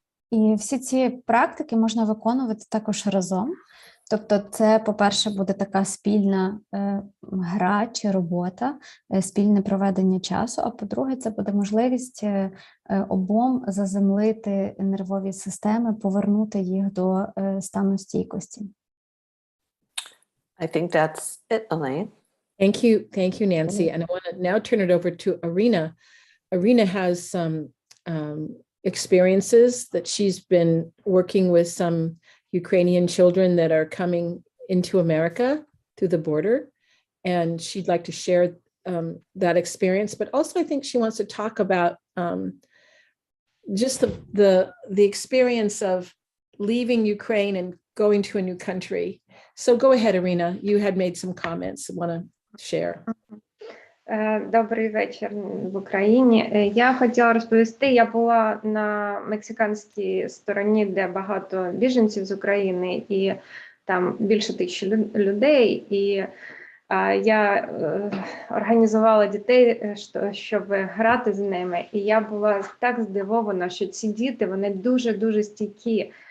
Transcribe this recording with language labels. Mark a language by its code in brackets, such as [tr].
[uk] І всі ці практики можна виконувати також разом. Тобто це, по-перше, буде така спільна гра чи робота, спільне проведення часу, а по-друге, це буде можливість обом заземлити нервові системи, повернути їх до стану стійкості. [en] I think that's it, Elaine. Thank you, Nancy. And I want to now turn it over to Irina. Irina has some experiences that she's been working with some Ukrainian children that are coming into America through the border, and she'd like to share that experience. But also, I think she wants to talk about just the experience of leaving Ukraine and going to a new country. So go ahead, Irina. You had made some comments I want to share. [uk] Добрий вечір в Україні. Я хотіла розповісти, я була на мексиканській стороні, де багато біженців з України, і там більше 1000 людей, і я організувала дітей, щоб грати з ними, і я була так здивована, що ці діти, вони дуже-дуже стійкі.